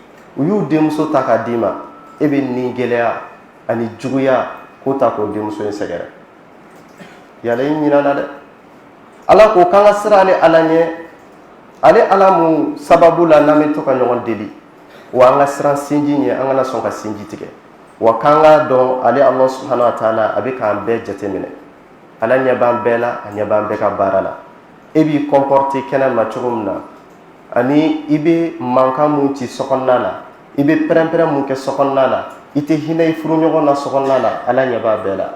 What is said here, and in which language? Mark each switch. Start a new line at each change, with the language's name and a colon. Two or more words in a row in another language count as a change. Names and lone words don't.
Bambara: U y'u denmuso ta k'a d'i ma, e bɛ nin gɛlɛya ani juguya k'o ta k'o denmuso in sɛgɛrɛ. Yala i ɲinana dɛ. Ala ko k'an ka siran ale ala ɲɛ, ale ala mun sababu la n'an bɛ to ka ɲɔgɔn deli, wa an ka siran sinji ɲɛ, an kana sɔn ka sinji tigɛ, wa k'an k'a dɔn ale
Arabic: الله سبحانه وتعالى
Bambara: a bɛ k'an bɛɛ jateminɛ. Ala ɲɛ b'an bɛɛ la, a ɲɛ b'an bɛɛ ka baara la. E b'i comporter kɛnɛma cogo min na, ani i bɛ mankan mun ci sokɔnɔna la, i bɛ pɛrɛn-pɛrɛn mun kɛ sokɔnɔna la, i tɛ hinɛ i furuɲɔgɔn na sokɔnɔna la, ala ɲɛ b'a bɛɛ la.